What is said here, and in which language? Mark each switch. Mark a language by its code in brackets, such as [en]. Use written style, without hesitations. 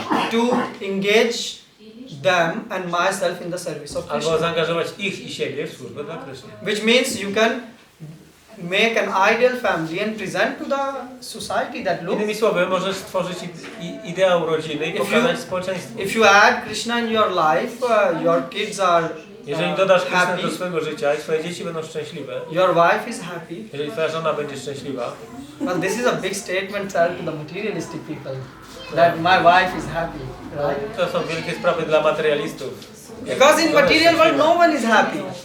[en] to engage them and myself in the service of Krishna. [pl] albo zaangażować ich i siebie w służbę dla Kryszny. [en] Which means you can make an ideal family and present to the society that look. [pl] Innymi słowy, możesz stworzyć ideał rodziny i pokazać społeczeństwu. [en] If you add Krishna in your life, your kids are [pl] Jeżeli dodasz Krysznę [en] happy, [pl] do swojego życia i twoje dzieci będą szczęśliwe, [en] your wife is happy. [pl] jeżeli twoja żona będzie szczęśliwa, [en] Well, this is a big statement sir, to the materialistic people that my wife is happy, right? [pl] to są wielkie sprawy dla materialistów. [en] Because in material world no one is happy.